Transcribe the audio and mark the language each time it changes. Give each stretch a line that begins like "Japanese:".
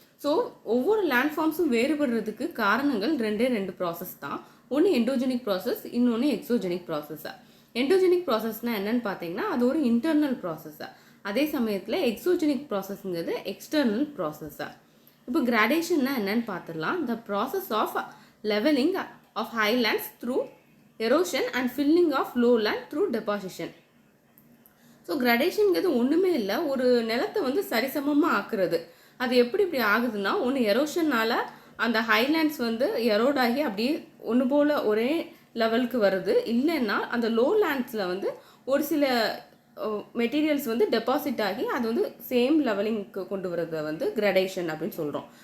Tamil: So ஒவ்வொரு land ஃபார்ம்ஸும் வேறுபடுறதுக்கு காரணங்கள் ரெண்டு ப்ராசஸ் தான். ஒன்று எண்டோஜெனிக் ப்ராசஸ், இன்னொன்று எக்ஸோஜெனிக் ப்ராசஸ். எண்டோஜெனிக் ப்ராசஸ்னால் என்னென்னு பார்த்தீங்கன்னா அது ஒரு இன்டர்னல் ப்ராசஸ்ஸாக, அதே சமயத்தில் எக்ஸோஜெனிக் ப்ராசஸ்ங்கிறது எக்ஸ்டர்னல் ப்ராசஸ்ஸாக. இப்போ கிராடேஷன்னா என்னென்னு பார்த்துடலாம்.
English: The process of leveling of highlands through erosion and filling of lowland through deposition.
Tamil: So கிரடேஷனுங்கிறது ஒன்றுமே இல்லை, ஒரு நிலத்தை வந்து சரிசமமாக ஆக்குறது. அது இப்படி ஆகுதுன்னா, ஒன்று எரோஷனால் அந்த ஹைலேண்ட்ஸ் வந்து எரோட் ஆகி அப்படியே ஒன்று போல் ஒரே லெவலுக்கு வருது, இல்லைன்னா அந்த லோ லேண்ட்ஸில் வந்து ஒரு சில மெட்டீரியல்ஸ் வந்து டெபாசிட் ஆகி அது வந்து சேம் லெவலிங்க்கு கொண்டு வரதை வந்து கிரடேஷன் அப்படின்னு சொல்கிறோம்.